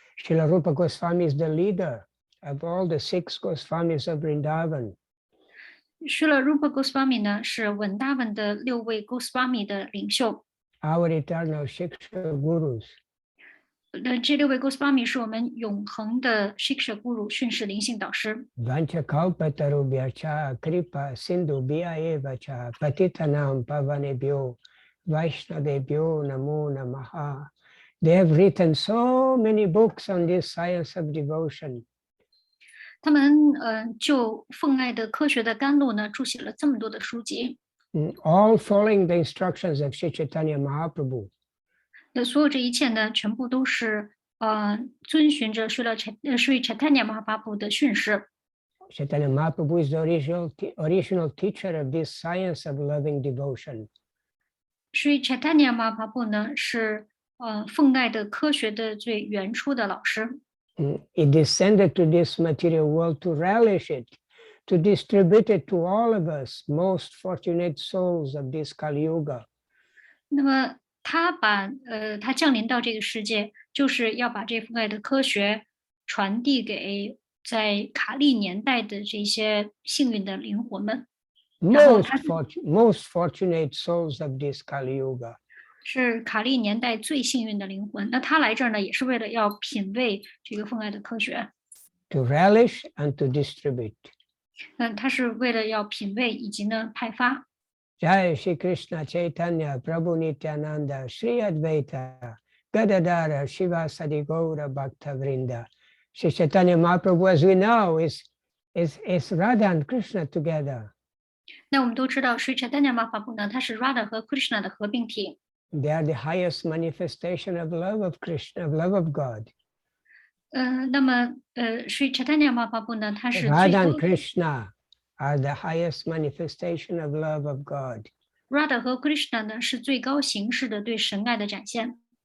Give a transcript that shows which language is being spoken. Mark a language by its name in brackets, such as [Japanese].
[English] Srila Rupa Goswami is the leader of all the 6 Goswamis of Vrindavan. [Chinese] 舍拉 Rupa Goswami 呢是稳达文的6位 Goswami 的领袖。 [English] Our eternal Shiksha Gurus. [Chinese] 这6位 Goswami 是我们永恒的 Shiksha Guru 训示灵性导师。 [Sanskrit] Vancha Kalpatarubhyacha Kripa Sindhu Bhyayevacha Patitanam Pavanebhyo Vaishnavebhyo Namo Namaha. [English] They have written so many books on this science of devotion. [Chinese] 他们就奉爱的科学的甘露呢，著写了这么多的书籍。 [English] All following the instructions of Sri Chaitanya Mahaprabhu. [Chinese] 那所有这一切呢，全部都是遵循着Sri Chaitanya Mahaprabhu 的训示。 [English] Chaitanya Mahaprabhu is the original teacher of this science of loving devotion. [Chinese] Sri Chaitanya Mahaprabhu 呢是奉爱的科学的最原初的老师。 [English] He descended to this material world to relish it, to distribute it to all of us, most fortunate souls of this Kali Yuga. [Chinese] 那么他降临到这个世界，就是要把这奉爱的科学传递给在卡利年代的这些幸运的灵魂们。 [English] Most fortunate souls of this Kali Yuga. [Chinese] 是卡利年代最幸运的灵魂。那他来这儿呢，也是为了要品味这个奉爱的科学。 [English] To relish and to distribute. [Chinese] 他是为了要品味以及呢派发。 [Sanskrit] Jai Shri Krishna Chaitanya Prabhu Nityananda Shri Advaita Gadadara Shiva Sadi Gaura Bhakta Vrinda. [English] Shri Chaitanya Mahaprabhu, as we know, is Radha and Krishna together. [Chinese] 那我们都知道，Sri Chaitanya Mahaprabhu 呢，他是 Radha 和 Krishna 的合并体。 [English] They are the highest manifestation of love of Krishna, of love of God. [Chinese] 那么Sri Chaitanya Mahaprabhu 呢，他是 [English] Radha and Krishna are the highest manifestation of love of God. [Chinese] Radha 和 Krishna 呢是最高形式的对神爱的展现。